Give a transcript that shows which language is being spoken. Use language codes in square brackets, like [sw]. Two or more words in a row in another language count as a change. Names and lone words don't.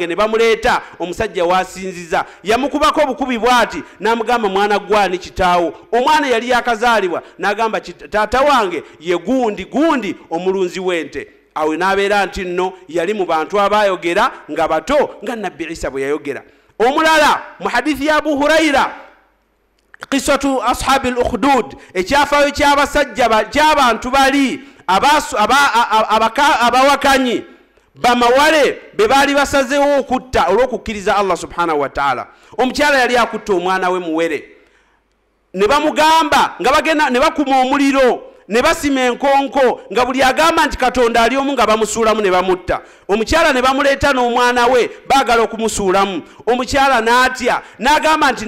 [lg] ne bamuleeta omusajja wasinziza yamukubako obukubi bwati n'amugamba mwana gwani kitaawo omwana yali yakazaalibwa n'agamba taata wange ye gundi omulunzi w'ente awe n'abeera nti nno yali mu bantu abayogera nga bato nga Nabbi Isa bwe yayogera omulala mu hadithi ya Abu Huraira [ar] قصة أصحاب الأخدود [lg] ekyafayo ky'abasajja ky'abantu bali abawakanyi bamawale be bali basazeewo okutta olw'okukkiriza [ar] الله سبحانه وتعالى [lg] omukyala yali akutta omwana we muwere ne bamugamba nga bagenda ne bakuma omuliro ne basima enkonko nga buli agamba nti Katonda ali omu nga bamusuulamu ne bamutta omukyala ne bamuleeta n'omwana we baagala okumusuulamu omukyala n'atya n'agamba nti